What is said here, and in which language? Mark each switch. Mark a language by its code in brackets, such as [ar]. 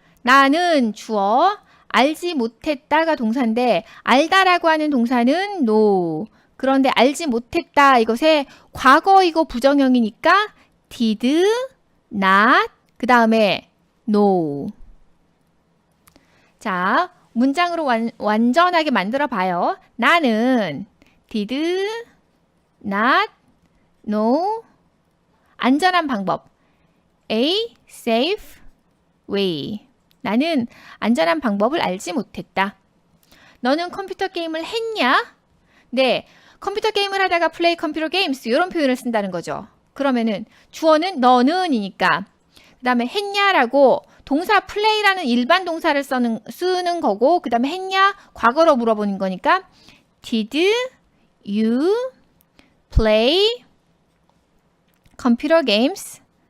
[ko] 나는 주어, 알지 못했다가 동사인데 알다라고 하는 동사는 know. 그런데 알지 못했다 이것의 과거이고 부정형이니까 [en] did not [ko] 그 다음에 know. 자, 문장으로 완전하게 만들어 봐요. 나는 [en] did not know [ko] 안전한 방법 [en] a safe way. [ko] 나는 안전한 방법을 알지 못했다. 너는 컴퓨터 게임을 했냐? 네, 컴퓨터 게임을 하다가 [en] play computer games [ko] 이런 표현을 쓴다는 거죠. 그러면은 주어는 너는이니까 그 다음에 했냐라고 동사 play라는 일반 동사를 쓰는 거고 그 다음에 했냐? 과거로 물어보는 거니까 [en] did you play computer games?